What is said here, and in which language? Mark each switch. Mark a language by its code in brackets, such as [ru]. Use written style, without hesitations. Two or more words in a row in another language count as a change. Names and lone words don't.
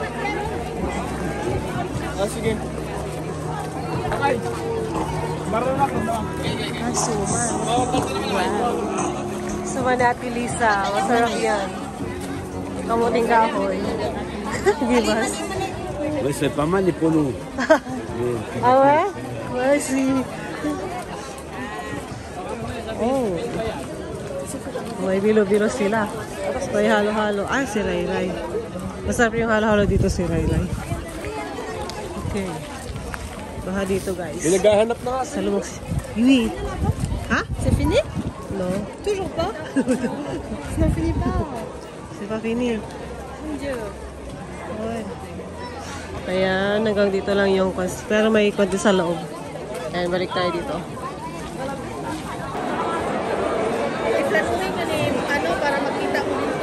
[tl] Sige. Okay. Marunong ako na. Suman. Wow. Suman ni Ate Lisa. Masarap yan. Kamuting kahoy. Gibas. [fr] Oui, c'est pas mal les polos. Ah ouais? Merci. Oh. [tl] May bilo-bilo sila. May halo-halo. Ah, si Ray-Ray. Masarap yung halo-halo dito si Ray-Ray. Okay. Baha dito, guys. Pinaghahanap na nga. Sa lumang... [fr] Oui. Ha? C'est fini? Non. Toujours pas? Ça n'en finit pas. C'est pas fini. Mon Dieu. [tl] Okay. Kaya hanggang dito lang yung... Pero may konti sa loob. Ayan, balik tayo dito. I-flash mo yung ano para makita ko dito.